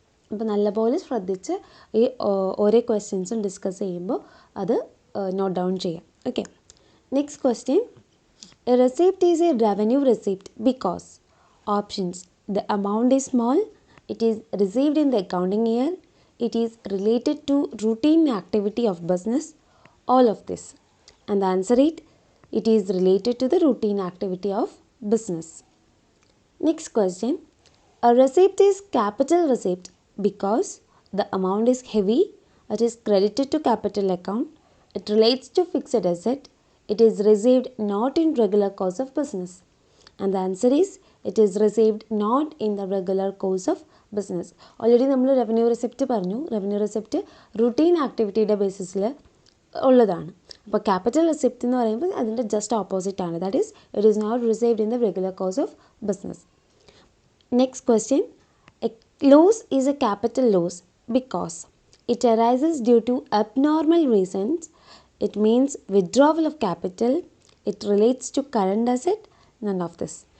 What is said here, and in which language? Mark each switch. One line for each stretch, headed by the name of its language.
Malayalam: അപ്പോൾ നല്ലപോലെ ശ്രദ്ധിച്ച് ഈ ഓരോ ക്വസ്റ്റ്യൻസും ഡിസ്കസ് ചെയ്യുമ്പോൾ അത് നോട്ട് ഡൗൺ ചെയ്യാം.
English: Okay, next question. A receipt is a revenue receipt because options the amount is small, it is received in the accounting year, it is related to routine activity of business, all of this. And the answer is it is related to the routine activity of business. Next question. A receipt is capital receipt because the amount is heavy, it is credited to capital account, it relates to fixed asset, it is received not in regular course of business. And the answer is it is received not in the regular course of business.
Malayalam: Already നമ്മൾ revenue receipt പറഞ്ഞു. Revenue receipt routine ആക്ടിവിറ്റിയുടെ ബേസിസിൽ ഉള്ളതാണ്. അപ്പോൾ capital receipt എന്ന് പറയുമ്പോൾ അതിൻ്റെ just opposite ആണ്.
English: That is it is not received in the regular course of business. Next question. A loss is a capital loss because it arises due to abnormal reasons, it means withdrawal of capital, it relates to current asset, none of this.